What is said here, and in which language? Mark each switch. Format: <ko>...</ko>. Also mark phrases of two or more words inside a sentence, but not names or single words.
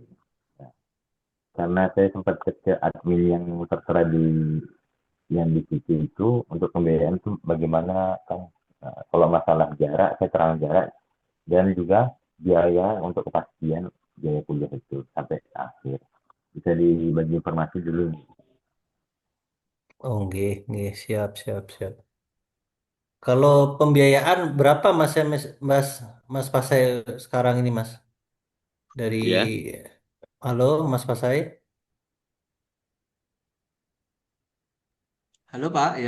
<id>Nah, karena saya sempat ke admin yang tertera di yang di situ itu untuk pembiayaan itu bagaimana kan. Nah, kalau masalah jarak saya terang jarak dan juga biaya untuk kepastian biaya kuliah itu sampai akhir bisa dibagi informasi dulu. Oh, nggih, nggih. Siap, siap, siap. Kalau pembiayaan berapa Mas ya, Mas Mas Pasai sekarang ini Mas? Dari Ya, Halo Mas Pasai. Halo Pak, ya.</id>